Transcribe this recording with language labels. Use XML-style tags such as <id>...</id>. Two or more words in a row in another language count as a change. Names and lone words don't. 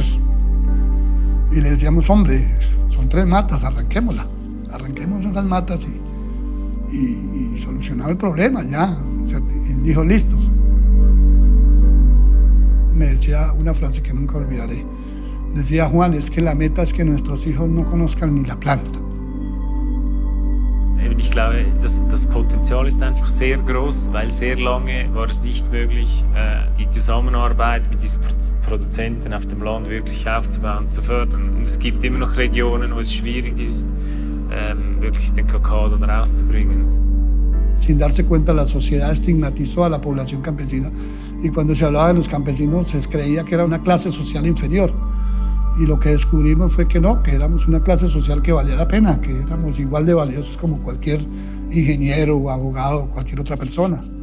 <es>Y le decíamos, hombre, son 3 matas, arranquemos esas matas y solucionado el problema, ya. Y dijo, listo. Me decía una frase que nunca olvidaré. Decía Juan, es que la meta es que nuestros hijos no conozcan ni la planta.</es> <de>Ich glaube, das Potenzial ist einfach sehr groß, weil sehr lange war es nicht möglich, die Zusammenarbeit mit diesen Produzenten auf dem Land wirklich aufzubauen, zu fördern. Und es gibt immer noch Regionen, wo es schwierig ist, wirklich den Kakao dann rauszubringen.</de> <es>Sin darse cuenta, la sociedad estigmatizó a la población campesina y cuando se hablaba de los campesinos se creía que era una clase social inferior. Y lo que descubrimos fue que no, que éramos una clase social que valía la pena, que éramos igual de valiosos como cualquier ingeniero o abogado o cualquier otra persona.</es>